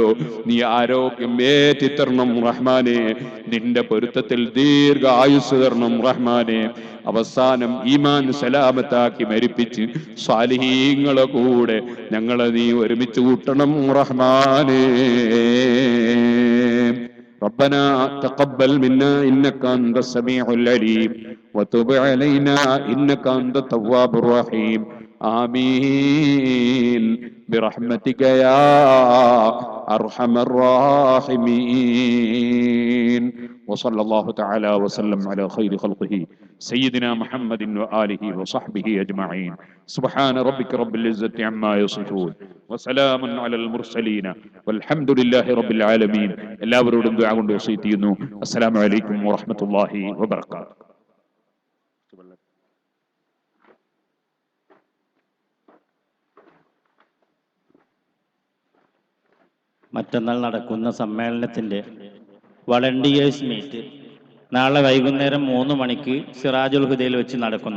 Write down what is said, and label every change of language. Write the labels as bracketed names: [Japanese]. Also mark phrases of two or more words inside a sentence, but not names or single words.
[Malayalam] നീ ആരോഗ്യം ഏറ്റിത്തരണം റഹ്മാനെ. നിന്റെ പൊരുത്തത്തിൽ ദീർഘായുസ് തരണം റഹ്മാനെ. അവസാനം ഈമാൻ സലാമത്താക്കി മരിപ്പിച്ച് സ്വാലിഹീങ്ങളെ കൂടെ ഞങ്ങളെ നീ ഒരുമിച്ച് കൂട്ടണം റഹ്മാനെ. [Arabic] ربنا تقبل منا إنك أنت السميع العليم وتب علينا إنك أنت التواب الرحيم. آمين برحمتك يا أرحم الراحمين. وصلى الله تعالى وسلم على خير خلقه سيدنا محمد وآله وصحبه أجمعين. سبحان ربك رب العزة عما يصفون وسلام على المرسلين والحمد لله رب العالمين. [Malayalam] എല്ലാവരോടും ദുആ കൊണ്ട് വസിയത്ത് ചെയ്യുന്നു. [Arabic] السلام عليكم ورحمة الله وبركاته. [Malayalam] മറ്റന്നാൾ നടക്കുന്ന സമ്മേളനത്തിന്റെ [English] volunteers meet [Malayalam] നാളെ വൈകുന്നേരം 3 മണിക്ക് സിറാജുൽ ഹുദയിൽ വെച്ച് നടക്കുന്നു.